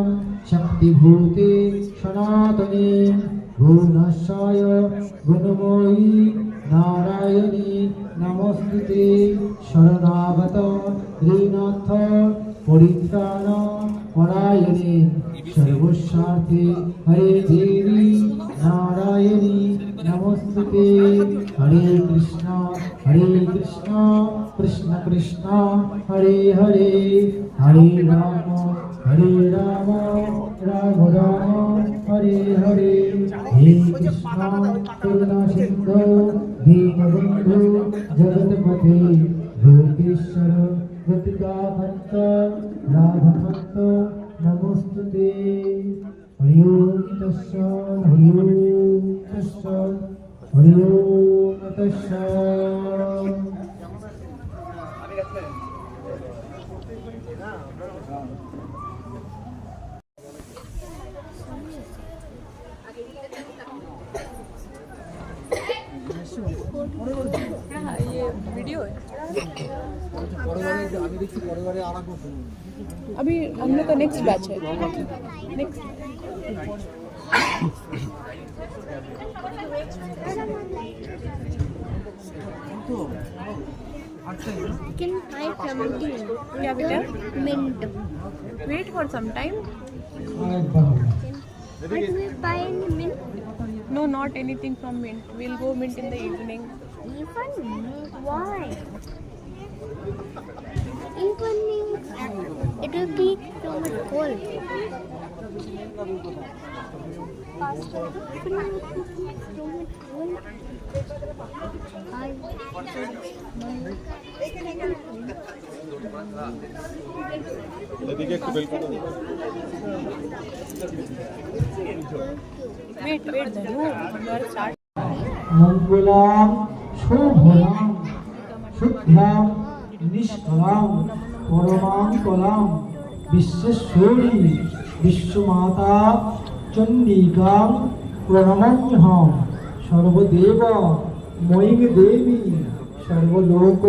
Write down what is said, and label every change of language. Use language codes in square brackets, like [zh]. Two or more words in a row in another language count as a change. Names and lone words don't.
[sa] शक्तिभूते सनातने गुणशाय गुणमयी नारायणी नमोस्तुते शरणागत ऋणाथ परित्राण परायणे सर्वस्वार्थे हरे देवी नारायणी नमोस्तुते हरे कृष्ण कृष्ण कृष्ण हरे हरे हरे राम राम राम हरे हरे हे कृष्ण करुणा सिंधु दीनबंधु जगतपते गोपेश्वर गोपिकाभक्त राधाभक्त नमोस्तुते हरि ओम तस्सत् हरि ओम तस्सत् हरि ओम तस्सत्। [hi] ये वीडियो है। अभी हम लोग का [en] next batch [hi] है। नेक्स्ट क्या बेटा? [en] Mint. Wait for some time. But we buy any mint. No, not anything from Mint. We'll go Mint in the evening. Even why? Evening. It will be so much cold. Faster. So much cold. Wait, Dhanu. You are start. [sa] मंगलां शोभनां शुद्धां निष्कलां परमां कलां विश्वेश्वरी विश्वमाता चंडिकां प्रणमम्यहं सर्वदेव मयि देवी सर्वलोको